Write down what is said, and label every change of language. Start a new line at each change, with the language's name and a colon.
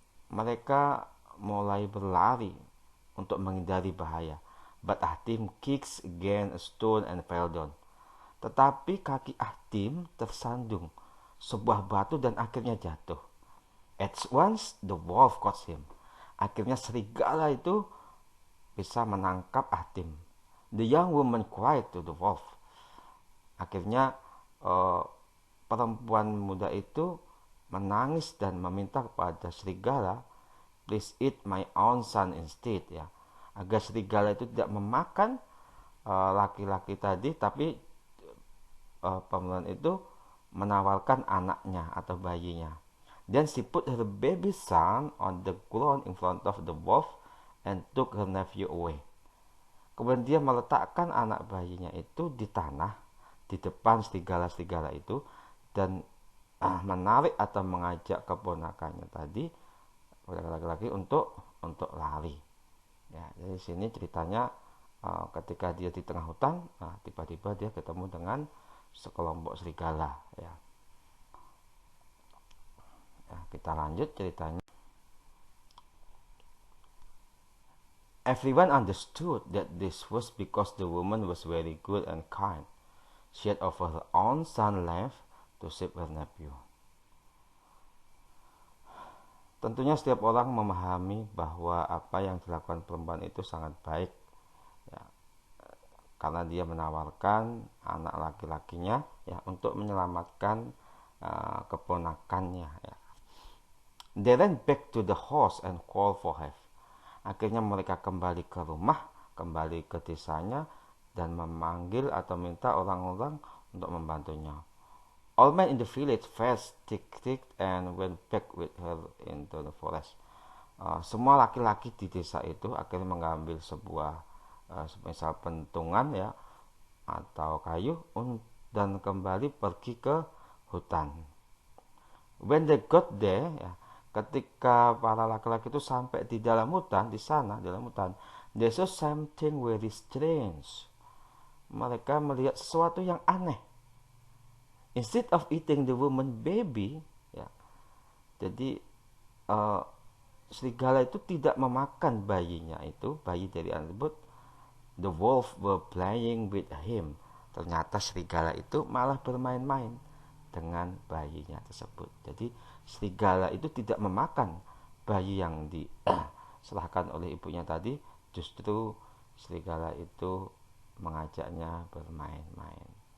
Indonesian: Mereka mulai berlari untuk menghindari bahaya.
English: But Ahtim kicks again a stone and fell down.
Indonesian: Tetapi kaki Ahtim tersandung sebuah batu dan akhirnya jatuh.
English: At once the wolf caught him.
Indonesian: Akhirnya serigala itu bisa menangkap Ahtim.
English: The young woman cried to the wolf.
Indonesian: Akhirnya perempuan muda itu menangis dan meminta kepada serigala,
English: please eat my own son instead,
Indonesian: ya, agar serigala itu tidak memakan laki-laki tadi, tapi perempuan itu menawarkan anaknya atau bayinya.
English: Then she put her baby son on the ground in front of the wolf and took her nephew away.
Indonesian: Kemudian dia meletakkan anak bayinya itu di tanah di depan serigala-serigala itu dan menarik atau mengajak keponakannya tadi, laki-laki, untuk lari. Ya, jadi sini ceritanya ketika dia di tengah hutan, tiba-tiba dia ketemu dengan sekelompok serigala. Ya, kita lanjut ceritanya.
English: Everyone understood that this was because the woman was very good and kind. She had offered her own son life to save her nephew.
Indonesian: Tentunya setiap orang memahami bahwa apa yang dilakukan perempuan itu sangat baik, ya, karena dia menawarkan anak laki-lakinya, ya, untuk menyelamatkan keponakannya. Ya.
English: They ran back to the house and called for help.
Indonesian: Akhirnya mereka kembali ke rumah, kembali ke desanya, dan memanggil atau minta orang-orang untuk membantunya.
English: All men in the village fetched tick and went back with her into the forest.
Indonesian: Semua laki-laki di desa itu akhirnya mengambil sebuah semisal pentungan, ya, atau kayu, dan kembali pergi ke hutan.
English: When they got there,
Indonesian: ya, ketika para laki-laki itu sampai di dalam hutan, di sana dalam hutan,
English: they saw something very strange.
Indonesian: Mereka melihat sesuatu yang aneh.
English: Instead of eating the woman baby,
Indonesian: ya, jadi serigala itu tidak memakan bayinya itu, bayi dari anak tersebut.
English: The wolf were playing with him.
Indonesian: Ternyata serigala itu malah bermain-main dengan bayinya tersebut. Jadi serigala itu tidak memakan bayi yang diserahkan oleh ibunya tadi, justru serigala itu mengajaknya bermain-main.